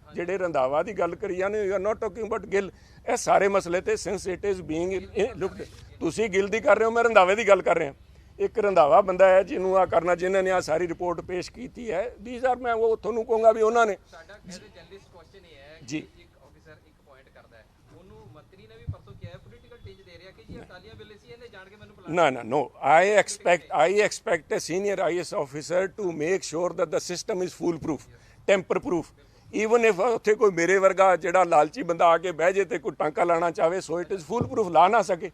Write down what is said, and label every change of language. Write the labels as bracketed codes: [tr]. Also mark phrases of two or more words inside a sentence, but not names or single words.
[pa] ਜਿਹੜੇ ਰੰਧਾਵਾ ਦੀ ਗੱਲ ਕਰੀ ਜਾਂਦੇ [en] you are not talking about [pa] ਗਿੱਲ, ਇਹ ਸਾਰੇ ਮਸਲੇ ਤੇ [en] since it is being looked, [pa] ਤੁਸੀਂ ਗਿੱਲ ਦੀ ਕਰ ਰਹੇ ਹੋ, ਮੈਂ ਰੰਧਾਵੇ ਦੀ ਗੱਲ ਕਰ ਰਿਹਾ। ਇੱਕ ਰੰਧਾਵਾ ਬੰਦਾ ਹੈ ਜਿਹਨੂੰ ਆ ਕਰਨਾ, ਜਿਨ੍ਹਾਂ ਨੇ ਆ ਸਾਰੀ ਰਿਪੋਰਟ ਪੇਸ਼ ਕੀਤੀ ਹੈ, [en] these are, [pa] ਮੈਂ ਉਹ ਤੁਹਾਨੂੰ ਕਹੂੰਗਾ ਵੀ ਉਹਨਾਂ ਨੇ ਜੀ [en] No, no. I expect a senior IS officer to make sure that the system is foolproof, tamper-proof. Even if [pa] ਉੱਥੇ ਕੋਈ ਮੇਰੇ ਵਰਗਾ ਜਿਹੜਾ ਲਾਲਚੀ ਬੰਦਾ ਆ ਕੇ ਬਹਿ ਜੇ ਤੇ ਕੋਈ ਟਾਂਕਾ ਲਾਣਾ ਚਾਹਵੇ, [en] so it is foolproof, [pa] ਲਾ ਨਾ ਸਕੇ।